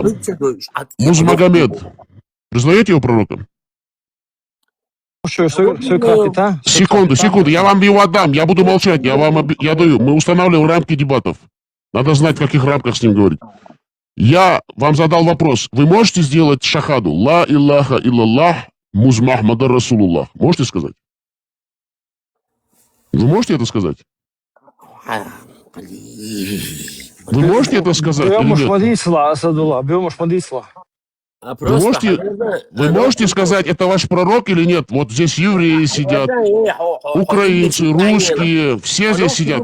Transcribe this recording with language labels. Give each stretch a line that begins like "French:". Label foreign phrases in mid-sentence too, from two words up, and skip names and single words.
Russian: Муз Магомед. Признаете его пророком? Секунду, я вам его отдам, я буду молчать, я даю. Мы устанавливаем рамки дебатов. Надо знать, в каких рамках с ним говорить. Я вам задал вопрос. Вы можете сделать шахаду?
Arabic: لا إله إلا الله، محمد رسول الله.
Russian: Можете сказать? Вы можете это сказать? Вы можете это сказать или нет? Вы можете сказать, это ваш пророк или нет? Вот здесь евреи сидят, украинцы, русские, все здесь сидят.